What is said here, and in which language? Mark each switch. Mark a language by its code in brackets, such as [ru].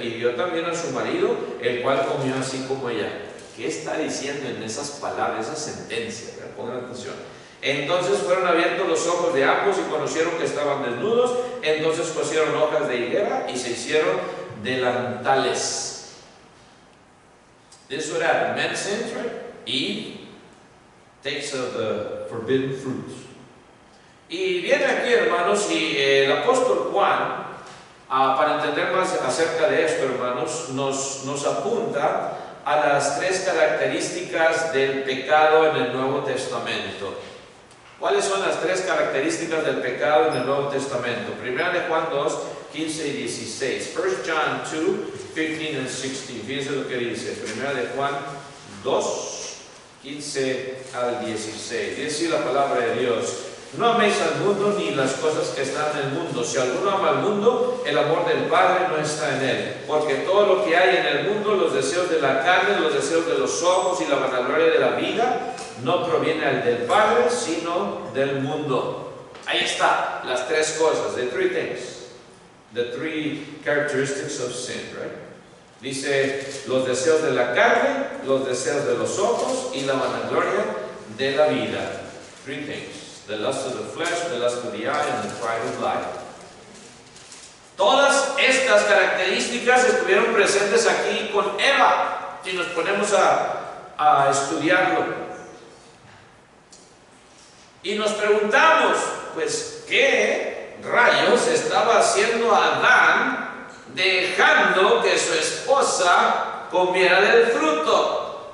[es] Y dio también a su marido, el cual comió así como ella. ¿Qué está diciendo en esas palabras, esa sentencia? Pongan atención. Entonces fueron abiertos los ojos de ambos y conocieron que estaban desnudos. Entonces cosieron hojas de higuera y se hicieron delantales. [en] This is what happened. Man sins, right? Eve takes of the forbidden fruits. [es] Y viene aquí, hermanos, y el apóstol Juan, para entender más acerca de esto, hermanos, nos apunta a las tres características del pecado en el Nuevo Testamento. ¿Cuáles son las tres características del pecado en el Nuevo Testamento? Primera de Juan 2, 15 y 16. [en] 1 John 2, 15 and 16. [es] Fíjense lo que dice. Primera de Juan 2, 15 al 16. Dice la palabra de Dios: no améis al mundo ni las cosas que están en el mundo. Si alguno ama al mundo, el amor del Padre no está en él. Porque todo lo que hay en el mundo, los deseos de la carne, los deseos de los ojos y la vanagloria de la vida, no proviene del Padre, sino del mundo. Ahí está, las tres cosas, [en] the three things, the three characteristics of sin, right? [es] Dice, los deseos de la carne, los deseos de los ojos y la vanagloria de la vida. [en] Three things. The lust of the flesh, the lust of the eye, and the pride of life. [es] Todas estas características estuvieron presentes aquí con Eva, si nos ponemos a estudiarlo. Y nos preguntamos, pues, ¿qué rayos estaba haciendo Adán dejando que su esposa comiera del fruto?